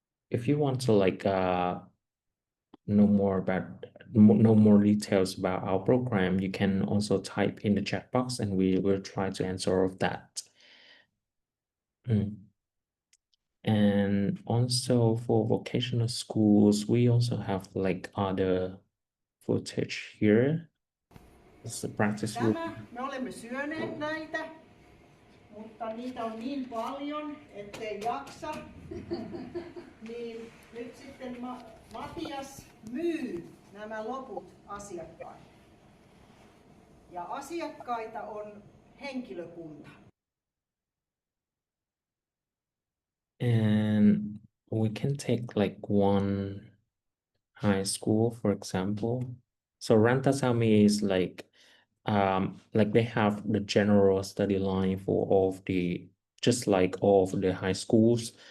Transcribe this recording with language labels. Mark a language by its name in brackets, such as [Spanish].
[English] If you want to like know more details about our program, you can also type in the chat box and we will try to answer all of that. And also for vocational schools, we also have like other footage here. It's a practice room. [Finnish] Me olemme syöneet näitä, mutta niitä on niin paljon, ettei jaksa. Niin nyt sitten Matias myy nämä loput asiakkaille. Ja asiakkaita on henkilökunta. [English] And we can take like one high school, for example. So Rantasami is like they have the general study line for all of just like all of the high schools.